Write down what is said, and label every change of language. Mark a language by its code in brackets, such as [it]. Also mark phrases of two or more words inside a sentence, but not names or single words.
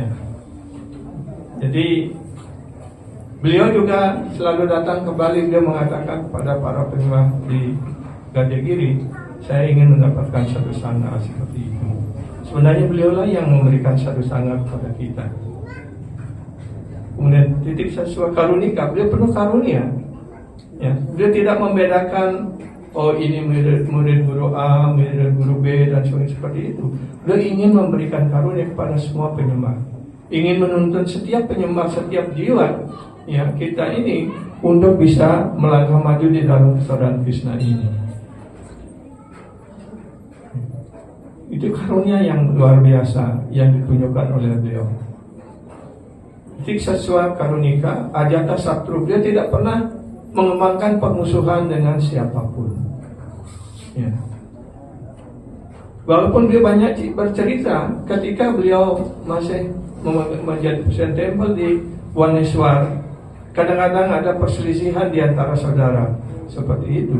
[id] Jadi beliau juga selalu datang kembali. Beliau mengatakan kepada para penyembah di Gajahgiri, saya ingin mendapatkan satu sangha, seperti itu. Sebenarnya beliaulah yang memberikan satu sangha kepada kita. Kemudian [sa] titik saswa karunika, [id] beliau penuh karunia, ya. Beliau tidak membedakan, oh ini murid guru A, murid guru B, dan sebagainya, seperti itu. Beliau ingin memberikan karunia kepada semua penyembah, ingin menuntun setiap penyembah, setiap jiwa, ya, kita ini untuk bisa melangkah maju di dalam kesadaran Krishna ini. Itu karunia yang luar biasa yang ditunjukkan oleh beliau. [sa] Tiksaswa karunika, ajata satru, [id] dia tidak pernah mengembangkan permusuhan dengan siapapun. Ya. Walaupun beliau banyak bercerita ketika beliau masih menjadi presiden tempel di Bhubaneswar, kadang-kadang ada perselisihan di antara saudara seperti itu.